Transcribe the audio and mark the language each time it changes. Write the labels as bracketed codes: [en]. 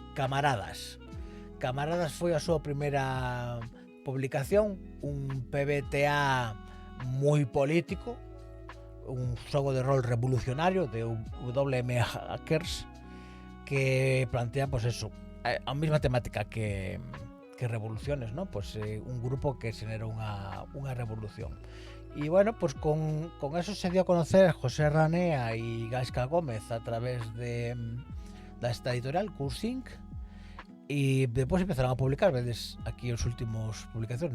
[gl] Camaradas foi a súa primeira publicación, un PBTA moi político, un xogo de rol revolucionario de WM Hackers que plantea pues eso, a mesma temática que revoluciones, ¿no? Pues un grupo que xenera unha revolución. [es] Y bueno, pues con eso se dio a conocer José Ranea y Gaisca Gómez a través de esta editorial, Curse Inc. [gl] Y despois empezaron a publicar, vedes aquí os últimos publicacións.